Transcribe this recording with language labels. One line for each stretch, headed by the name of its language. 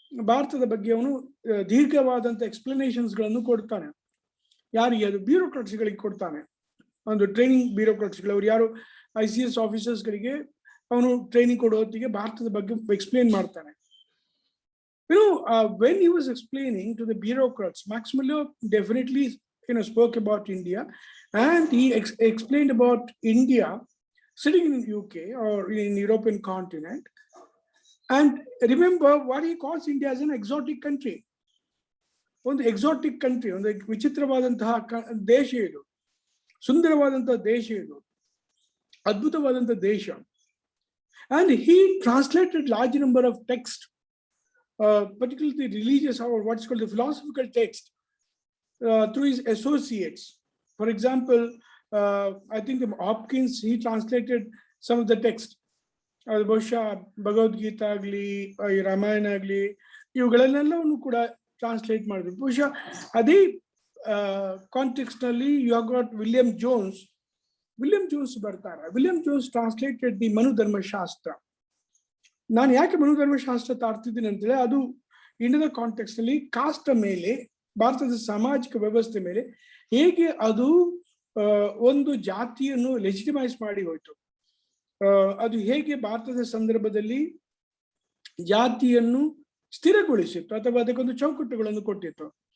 Kannada: ಭಾರತದ ಬಗ್ಗೆ ಅವನು ದೀರ್ಘವಾದಂತ ಎಕ್ಸ್ಪ್ಲನೇಷನ್ಸ್ಗಳನ್ನು ಕೊಡ್ತಾನೆ. ಯಾರಿಗೆ? ಅದು ಬ್ಯೂರೋಕ್ರಾಟ್ಸ್ಗಳಿಗೆ ಕೊಡ್ತಾನೆ. ಒಂದು ಟ್ರೈನಿಂಗ್ ಬ್ಯೂರೋಕ್ರಾಟ್ಸ್ಗಳು, ಅವ್ರು ಯಾರು ICS ಆಫೀಸರ್ಸ್ಗಳಿಗೆ ಅವನು ಟ್ರೈನಿಂಗ್ ಕೊಡೋ ಹೊತ್ತಿಗೆ ಭಾರತದ ಬಗ್ಗೆ ಎಕ್ಸ್ಪ್ಲೇನ್ ಮಾಡ್ತಾನೆ.
English: When he was explaining to the bureaucrats, Max Muller definitely spoke about India, and he explained about India sitting in UK or in European continent. And remember what he calls India as an exotic country.
Kannada: ಒಂದು exotic country, ಒಂದು ವಿಚಿತ್ರವಾದಂತಹ ದೇಶ ಇದು, ಸುಂದರವಾದಂತಹ ದೇಶ ಇದು, ಅದ್ಭುತವಾದಂತಹ ದೇಶ.
English: And he translated large number of text, particularly religious or what's called the philosophical text, through his associates. For example, I think Hopkins, he translated some of the text.
Kannada: ಬಹುಶಃ ಭಗವದ್ಗೀತಾ ಆಗಲಿ, ರಾಮಾಯಣ ಆಗಲಿ, ಇವುಗಳನ್ನೆಲ್ಲವನ್ನು ಕೂಡ ಟ್ರಾನ್ಸ್ಲೇಟ್ ಮಾಡಿದ್ರು. ಬಹುಶಃ ಅದೇ ಕಾಂಟೆಕ್ಸ್ಟ್ ನಲ್ಲಿ
English: you have got
Kannada: William Jones ಬರ್ತಾರೆ.
English: William Jones translated the Manudharmashastra.
Kannada: ನಾನು ಯಾಕೆ ಮನುಧರ್ಮಶಾಸ್ತ್ರ ತಾಡ್ತಿದ್ದೀನಿ ಅಂತೇಳಿ, ಅದು ಇಂಡಿಯಾದ ಕಾಂಟೆಕ್ಸ್ಟ್ ನಲ್ಲಿ ಕಾಸ್ಟ್ ಮೇಲೆ, ಭಾರತದ ಸಾಮಾಜಿಕ ವ್ಯವಸ್ಥೆ ಮೇಲೆ ಹೇಗೆ ಅದು ಒಂದು ಜಾತಿಯನ್ನು ಲೆಜಿಟಿಮೈಸ್ ಮಾಡಿ ಹೋಯ್ತು, ಅದು ಹೇಗೆ ಭಾರತದ ಸಂದರ್ಭದಲ್ಲಿ ಜಾತಿಯನ್ನು ಸ್ಥಿರಗೊಳಿಸಿತ್ತು ಅಥವಾ ಅದಕ್ಕೊಂದು ಚೌಕಟ್ಟುಗಳನ್ನು ಕೊಟ್ಟಿತ್ತು.